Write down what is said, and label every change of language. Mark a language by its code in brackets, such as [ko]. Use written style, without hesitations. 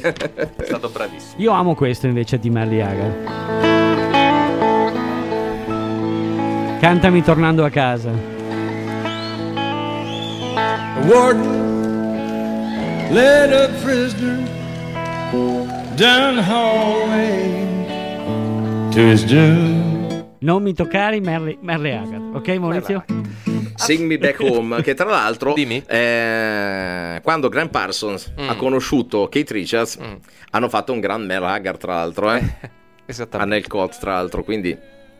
[it] Bravissimo. È stato bravissimo. Io amo questo invece di Merle Haggard. Cantami tornando a casa. [en] A warden led a prisoner down the hallway to his doom. [it] Non mi toccare Merle Haggard. Ok Maurizio? Sing Me Back Home, che tra l'altro quando Graham Parsons ha conosciuto Keith Richards hanno fatto un gran Merle Haggard, tra l'altro esattamente. Annel Cott, tra l'altro, quindi